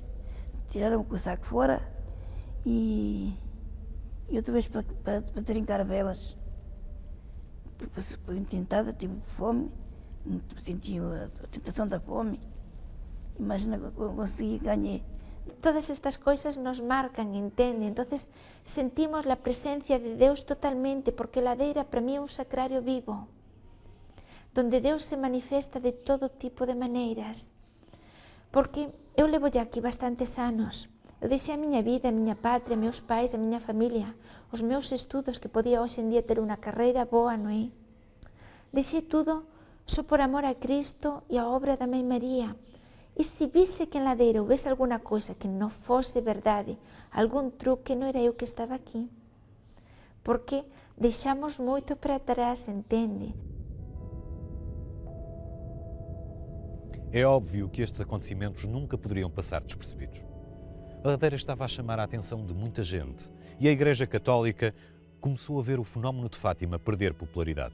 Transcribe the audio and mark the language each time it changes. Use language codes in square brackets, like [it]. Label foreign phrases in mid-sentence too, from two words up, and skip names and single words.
[pt] Tiraram com o saco fora. E outra vez para trincar velas. Fui tentada, tive fome. Senti a tentação da fome. Imagina que eu consegui, ganhei todas estas coisas nos marcan, entende? [gl] Entonces sentimos a presencia de Deus totalmente, porque a ladeira para mí é un sacrario vivo, donde Deus se manifesta de todo tipo de maneiras. Porque eu levo ya aquí bastantes anos, eu deixei a miña vida, a miña patria, meus pais, a miña familia, os meus estudos, que podía hoxe en día ter unha carreira boa, non é? [pt] Deixei tudo só por amor a Cristo e a obra da Mãe María. [gl] E se vise que en ladeira houvese alguna coisa que non fose verdade, algún truque, non era eu que estaba aquí. Porque deixamos moito para trás, entende? [pt] É óbvio que estes acontecimentos nunca poderiam passar despercebidos. A ladeira estava a chamar a atenção de muita gente e a Igreja Católica começou a ver o fenómeno de Fátima perder popularidade.